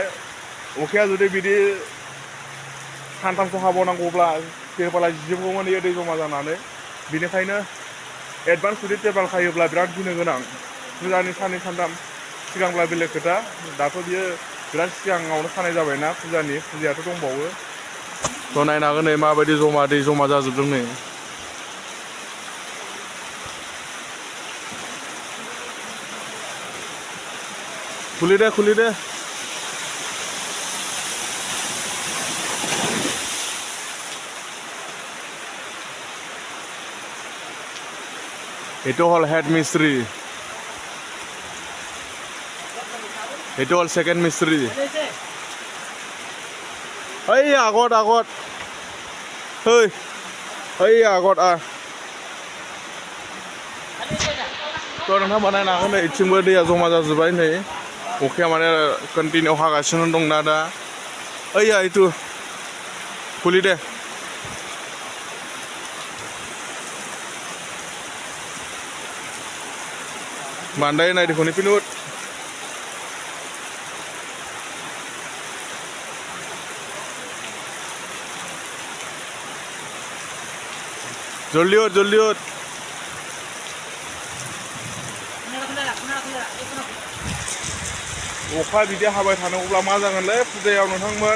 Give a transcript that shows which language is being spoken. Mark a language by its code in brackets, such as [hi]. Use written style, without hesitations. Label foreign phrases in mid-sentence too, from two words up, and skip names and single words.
[brx] अखाया जुदि बिदि सानथामसो हाबावनांगौब्ला तिरपाला जिजोबगौमोन इयो दै जमा जानानै। बेनिखायनो एडभान्स जुदि तिरपाल खायोब्ला बिराद गिनो गोनां। फुजानि साननै सानथाम सिगांब्ला बेलेग खोथा दाथ' बियो बिराद सिगाङावनो खानाय जाबायना फुजायाथ' दंबावो। थ' नायनो हागोन नै माबायदि दै जमा जाजोबदों नै। [as] খুলি দে এইটো হ'ল হেড মিস্ত্রি, এইটো হ'ল সেকেন্ড মিস্ত্রি। এই আগত এই আগত [brx] थ' नोंथां बानायनो हागोन नै इथिंबो दैया जमा जाजोब्बाय नै अखाया माने कन्टिनिउ हागासिनो दंना दा। ओइया इथु खुलि दे। बान्दाय [hi] नाही देखो [brx] पिनुत [hi] जल्दी होत [brx] अखा बिदि हाबाय थानांगौब्ला मा जागोनलै फुजायाव नोंथांमोन।